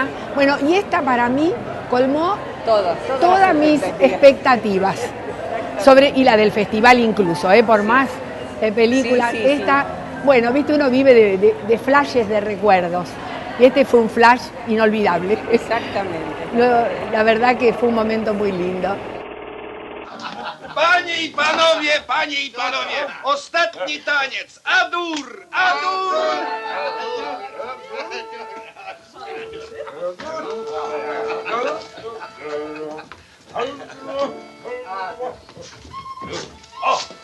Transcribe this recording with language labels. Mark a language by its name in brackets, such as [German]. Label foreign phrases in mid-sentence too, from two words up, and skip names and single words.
[Spanish] Bueno, y esta para mí colmó todas mis expectativas. Y la del festival incluso, por más películas. Sí, esta, bueno, viste, uno vive de flashes de recuerdos. Y este fue un flash inolvidable. Exactamente. La verdad que fue un momento muy lindo. [Polish] Panie i panowie, ostatni taniec, Adur, Adur! O!